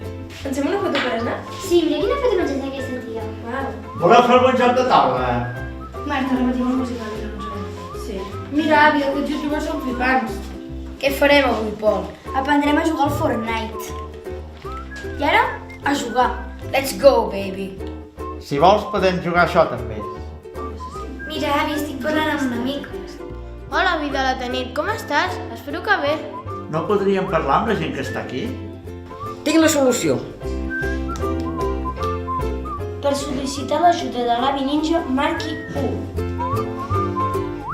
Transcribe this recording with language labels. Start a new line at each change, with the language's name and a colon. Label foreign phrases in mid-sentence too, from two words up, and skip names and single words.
Catalan: Ens fem una foto per anar? Sí, mira quina foto m'has ensenyat aquesta tia. Uau. Voleu fer algun joc de taula? Marta, repetim el musical que no ens agrada. Sí. Mira, àvia, aquests youtubers són flipants. Què farem avui, Pol? Aprendrem a jugar al Fortnite. I ara, a jugar.
English: Let's go, baby!
Catalan: Si vols podem jugar això també. Mira, avi, estic parlant amb un amic. Hola, vida de la nit, com estàs? Espero que bé. No podríem parlar amb la gent que està aquí? Tinc la solució. Per sol·licitar l'ajuda de l'avi ninja, marqui 1.